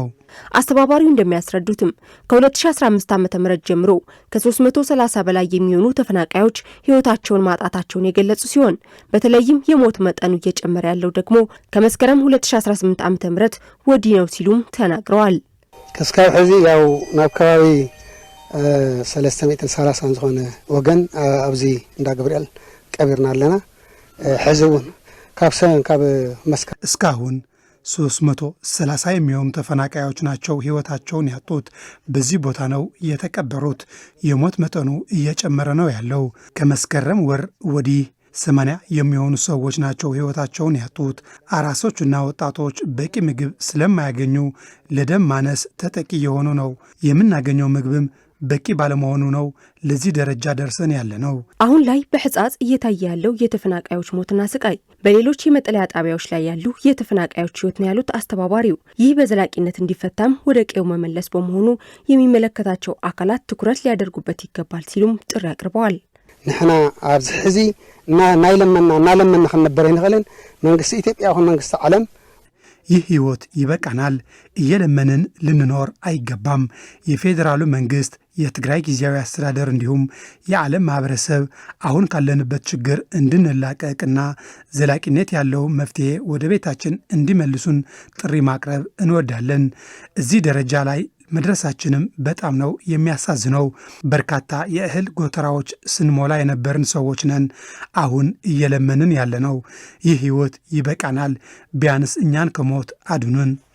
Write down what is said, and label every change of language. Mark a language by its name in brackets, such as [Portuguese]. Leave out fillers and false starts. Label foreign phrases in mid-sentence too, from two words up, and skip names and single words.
[Amharic] አስተባባሪው እንደሚያስረዱትም ከ2015 ዓ.ም ጀምሮ ከ330 በላይ የሚሆኑ ተፈናቃዮች ህይወታቸውን ማጣታቸውን የገለጹ ሲሆን በተለይም የሞት መጠኑ እየጨመረ ያለው ደግሞ ከመስከረም 2018 ዓ.ም ወዲህ ነው ሲሉም ተናግረዋል። [Tigrinya] ከስካብ ሕዚ ያው ናብ ከባቢ 330 ዝኾነ ወገን ኣብዚ እንዳ ገብርኤል ቀቢርና ኣለና። ሕዚውን ካብ መስከረም [Amharic] እስካሁን 330 የሚሆኑ ተፈናቃዮች ናቸው ህይወታቸውን ያጡት። በዚህ ቦታ ነው የተቀበሩት። የሞት መጠኑ እየጨመረ ነው ያለው። ከመስከረም ወር ወዲህ 80 የሚሆኑ ሰዎች ናቸው ህይወታቸውን ያጡት። አራሶችና ወጣቶች በቂ ምግብ ስለማያገኙ ለደም ማነስ ተጠቂ የሆኑ ነው። የምናገኘው ምግብም በቂ ባለመሆኑ ነው ለዚህ ደረጃ ደርሰን ያለ ነው። አሁን ላይ በሕጻጽ እየታየ ያለው የተፈናቃዮች ሞትና ስቃይ በሌሎች የመጠለያ ጣቢያዎች ላይ ያሉ የተፈናቃዮች ህይወት ነው ያሉት አስተባባሪው፣ ይህ በዘላቂነት እንዲፈታም ወደ ቀዬው መመለስ በመሆኑ የሚመለከታቸው አካላት ትኩረት ሊያደርጉበት ይገባል ሲሉም ጥሪ አቅርበዋል። [Tigrinya] ንሕና ኣብዚ ሕዚ እናለመና ክንነበር ይንኽእልን መንግስቲ ኢትዮጵያ ይኹን መንግስቲ ዓለም [Amharic] ይህ ህይወት ይበቃናል፣ እየለመንን ልንኖር አይገባም። የፌዴራሉ መንግስት፣ የትግራይ ጊዜያዊ አስተዳደር እንዲሁም የዓለም ማህበረሰብ አሁን ካለንበት ችግር እንድንላቀቅና ዘላቂነት ያለው መፍትሄ ወደ ቤታችን እንዲመልሱን ጥሪ ማቅረብ እንወዳለን። እዚህ ደረጃ ላይ መድረሳችንም በጣም ነው የሚያሳዝነው። በርካታ የእህል ጎተራዎች ስንሞላ የነበርን ሰዎች ነን። አሁን እየለመንን ያለነው ይህ ህይወት ይበቃናል፣ ቢያንስ እኛን ከሞት አድኑን።